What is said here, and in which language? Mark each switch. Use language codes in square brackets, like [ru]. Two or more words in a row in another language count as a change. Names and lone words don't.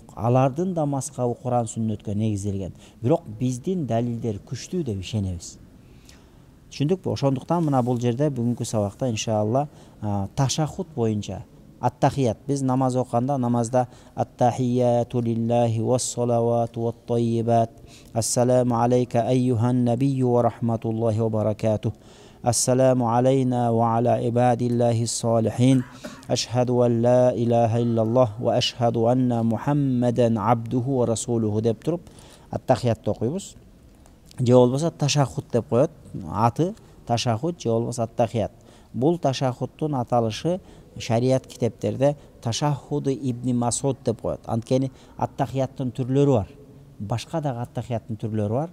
[ky] Алардын да мазхабы Куран сүннөткө негизделген. Бирок биздин далилдер күчтүү деп ишенебиз. Түшүндүкпү? Ошондуктан мына бул жерде бүгүнкү сабакта иншалла ташаххуд боюнча аттахият, биз намаз окуганда намазда [ar] التحيات لله والصلوات والطيبات، السلام عليك أيها النبي ورحمة الله وبركاته، السلام علينا وعلى عباد الله الصالحين، أشهد أن لا إله إلا الله وأشهد أن محمدا عبده ورسوله [ky] деп туруп аттахиятты окуйбуз. Же болбосо ташаххуд деп коет, аты ташаххуд, же болбосо аттахият. Бул ташаххудтун аталышы шарият китептерде ташаххуду ибн Масуд деп коет. Анткени аттахияттын түрлөрү бар. Башка дагы аттахияттын түрлөрү бар.